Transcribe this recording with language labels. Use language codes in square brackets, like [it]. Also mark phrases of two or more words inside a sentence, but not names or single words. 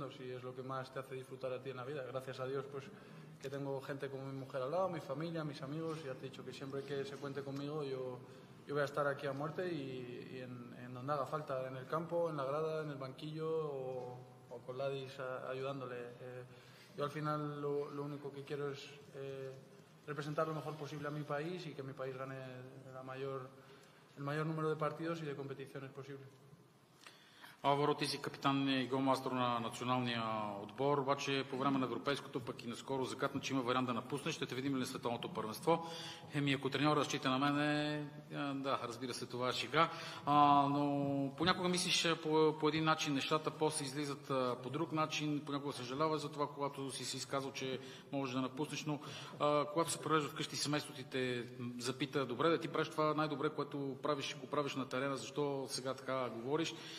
[es] Si es lo que más te hace disfrutar a ti en la vida. Gracias a Dios pues que tengo gente como mi mujer al lado, mi familia, mis amigos, y ya te he dicho que siempre que se cuente conmigo yo voy a estar aquí a muerte y en donde haga falta, en el campo, en la grada, en el banquillo o con Ladis ayudándole. Yo al final lo único que quiero es representar lo mejor posible a mi país y que mi país gane el mayor número de partidos y de competiciones posible. [bg] Алваро, ти си капитан и голмастър на националния отбор, обаче по време на европейското, пък и наскоро загадна, че има вариант да напуснеш. Ще те видим ли на световното първенство? Ако треньор разчита на мене, да, разбира се, това е шега. Но понякога мислиш по един начин нещата, после излизат по друг начин, понякога съжаляваш за това, когато си изказал, че можеш да напуснеш, но когато се превежда вкъщи семейството ти те запита, добре, да ти правиш това най-добре, което правиш, го правиш на терена, защо сега така говориш?